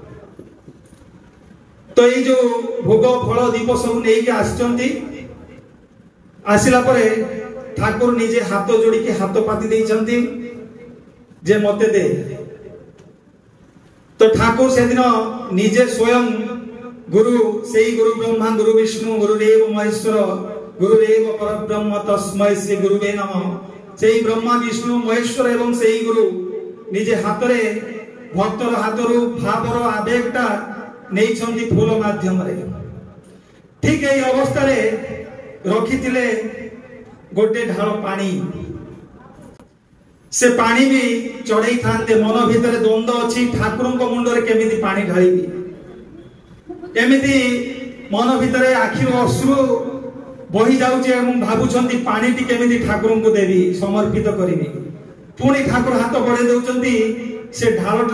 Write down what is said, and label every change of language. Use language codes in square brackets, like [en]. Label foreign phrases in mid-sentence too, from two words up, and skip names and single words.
[or] ତୋ ଏ ଜୋ ଭୋଗ ଫଳ ଦୀପ ସବ ନେଇ କେ ଆଛନ୍ତି ଆସିଲା ପରେ ଠାକୁର ନିଜେ ହାତ ଯୋଡ଼ି କେ ହାତ ପାତି ଦେଇଛନ୍ତି ଯେ ମତେ ଦେ ତୋ ଠାକୁର ସେ ଦିନ ନିଜେ ସ୍ୱୟଂ ଗୁରୁ ସେଇ [sa] गुरु ब्रह्मा गुरु विष्णु गुरुदेव महेश्वर गुरुदेव परब्रह्म तस्मै श्री गुरुवे नमः [or] ସେଇ ବ୍ରହ୍ମା ବିଷ୍ଣୁ ମହେଶ୍ୱର ଏବଂ ସେଇ ଗୁରୁ ନିଜେ ହାତ ରେ ଭକ୍ତର ହାତରୁ ଭାବର ଆବେଗଟା ନେଇଛନ୍ତି ଫୁଲ ମାଧ୍ୟମ ରେ ଠିକ ଏଇ ଅବସ୍ଥା ରେ ରଖିଥିଲେ ଗୋଟେ ଢାଳ ପାଣି ସେ ପାଣି ଭି ଚଢ଼ାଇ ଥାନ୍ତେ ମନ ଭିତର ଦ୍ୱନ୍ଦ୍ୱ ଅଛି ଠାକୁର ମୁଣ୍ଡ ରେ କେମିତି ପାଣି ଢାଳିବି ଏମିତି ମନ ଭିତର ଆଖିର ଅଶ୍ରୁ ବହି ଯାଉଛେ ଏବଂ ଭାବୁଛନ୍ତି ପାଣି ଟି କେମିତି ଠାକୁର କୋ ଦେବୀ ସମର୍ପିତ କରିବି ପୁଣି ଠାକୁର ହାତ ବଢ଼େ ଦଉଛନ୍ତି ସେ ଢାଳଟ